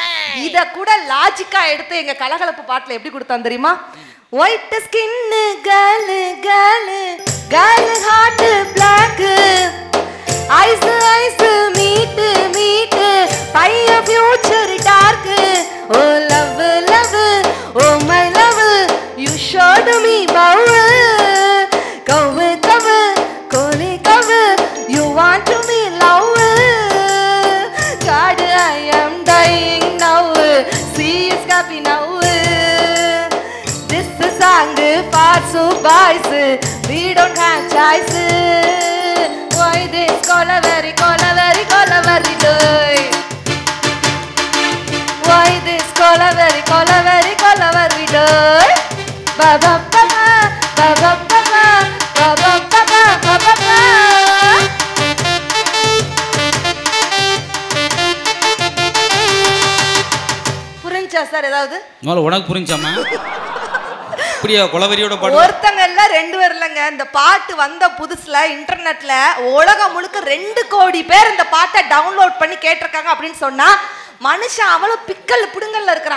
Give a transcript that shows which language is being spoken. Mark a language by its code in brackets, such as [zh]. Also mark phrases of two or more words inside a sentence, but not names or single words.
[ta] இத கூட லாஜிக்கா எடுத்து எங்க கலகலப்பு பாட்டுல எப்படி கொடுத்தான் தெரியுமா? [en] white skin girl girl girl heart black eyes eyes meet meet boy future dark oh love love oh my love you shot me pow cow cow kolaveri cow you want to me love God I am dying now see is happy now this is song for so boys we don't have choice why this colaveri doy why this colaveri doy ba ba ba ba ba ba ba ba ba ba ba [ta] புரிஞ்சா சார்? ஏதாவது உனக்கு புரிஞ்சாமா? இப்படியா கொலவெறியோட பாட்டு? ஒருத்தங்க இல்ல 2 பேர் இல்லங்க. இந்த பாட்டு வந்த புதுசுல இன்டர்நெட்ல உலகம் முழுக்க 2 கோடி பேர் இந்த பாட்டை டவுன்லோட் பண்ணி கேட்டிருக்காங்க அப்படின்னு சொன்னா மனுஷன் அவ்வளவு பிக்கல் புடுங்கல்ல இருக்கிறான்.